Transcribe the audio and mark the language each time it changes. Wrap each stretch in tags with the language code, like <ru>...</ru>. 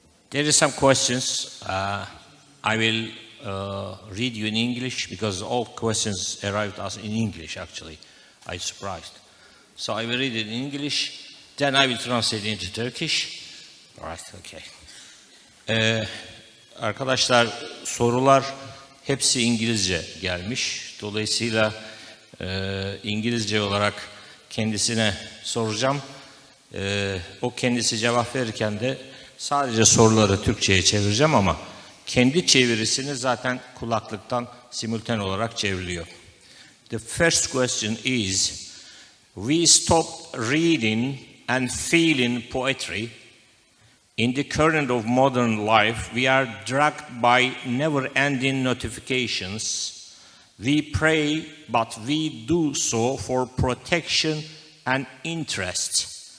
<en>There are some questions. I will read you in English because all questions arrived us in English, actually. I'm surprised. So I will read it in English, then I will translate it into Turkish. All right, okay.</en> <tr>Arkadaşlar, sorular hepsi İngilizce gelmiş. Dolayısıyla İngilizce olarak kendisine soracağım. O kendisi cevap verirken de sadece soruları Türkçe'ye çevireceğim ama kendi çevirisini zaten kulaklıktan simultan olarak çevriliyor.</tr> <en>The first question is, we stopped reading and feeling poetry. In the current of modern life, we are dragged by never-ending notifications. We pray, but we do so for protection and interest.</en>